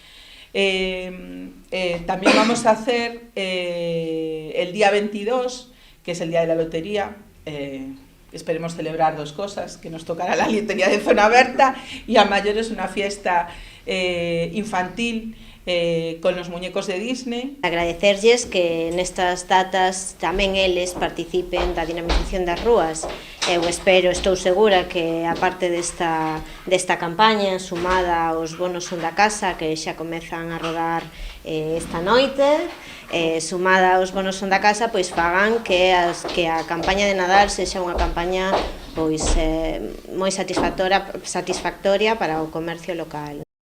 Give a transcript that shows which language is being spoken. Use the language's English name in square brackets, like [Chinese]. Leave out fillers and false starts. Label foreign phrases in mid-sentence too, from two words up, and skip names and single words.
[Spanish] También vamos a hacer el día 22, que es el día de la lotería. Esperemos celebrar dos cosas, que nos tocará la lotería de Zona Berta y a mayores una fiesta infantil con los muñecos de Disney. [Galician] Agradecerlles que nestas datas tamén eles participen da dinamización das rúas. Eu estou segura que a parte desta campaña sumada aos bonos son da casa que xa comezan a rodar esta noite, sumada aos bonos son da casa, pois fagan que a campaña de Nadal sexa unha campaña pois moi satisfactoria para o comercio local.